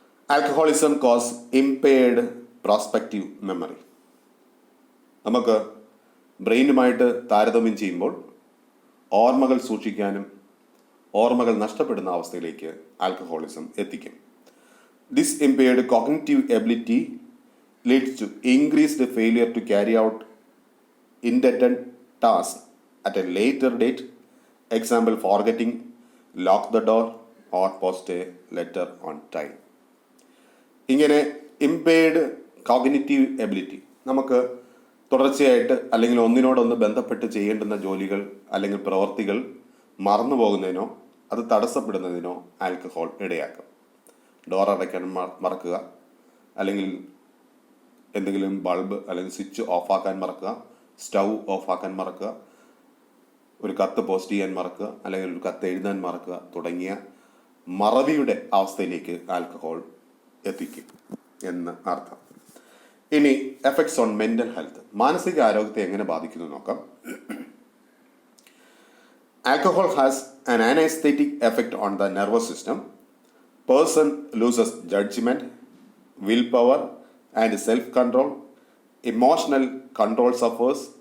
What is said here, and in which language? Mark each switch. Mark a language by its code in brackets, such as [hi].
[en] Alcoholism cause impaired prospective memory. [ml] നമുക്ക് ബ്രെയിനുമായിട്ട് താരതമ്യം ചെയ്യുമ്പോൾ ഓർമ്മകൾ സൂക്ഷിക്കാനും ഓർമ്മകൾ നഷ്ടപ്പെടുന്ന അവസ്ഥയിലേക്ക് ആൽക്കഹോളിസം എത്തിക്കും. [en] This impaired cognitive ability leads to increased failure to carry out intended tasks at a later date. Example, forgetting lock the door or post a letter on time. [ml] ഇങ്ങനെ [en] impaired cognitive ability, [ml] നമുക്ക് തുടർച്ചയായിട്ട് അല്ലെങ്കിൽ ഒന്നിനോടൊന്ന് ബന്ധപ്പെട്ട് ചെയ്യേണ്ടുന്ന ജോലികൾ അല്ലെങ്കിൽ പ്രവർത്തികൾ മറന്നു പോകുന്നതിനോ അത് തടസ്സപ്പെടുന്നതിനോ ആൽക്കഹോൾ ഇടയാക്കും. ഡോർ അടയ്ക്കാൻ മറക്കുക, അല്ലെങ്കിൽ എന്തെങ്കിലും ബൾബ് അല്ലെങ്കിൽ സ്വിച്ച് ഓഫാക്കാൻ മറക്കുക, സ്റ്റൗ ഓഫാക്കാൻ മറക്കുക, ഒരു കത്ത് പോസ്റ്റ് ചെയ്യാൻ മറക്കുക, അല്ലെങ്കിൽ ഒരു കത്ത് എഴുതാൻ മറക്കുക തുടങ്ങിയ മറവിയുടെ അവസ്ഥയിലേക്ക് ആൽക്കഹോൾ എത്തിക്കും എന്ന് അർത്ഥം. ഇനി [en] effects on mental health, [ml] മാനസിക ആരോഗ്യത്തെ എങ്ങനെ ബാധിക്കുന്നു നോക്കാം. [en] Alcohol has an anesthetic effect on the nervous system. Person loses judgment, willpower, and self-control. Emotional control suffers.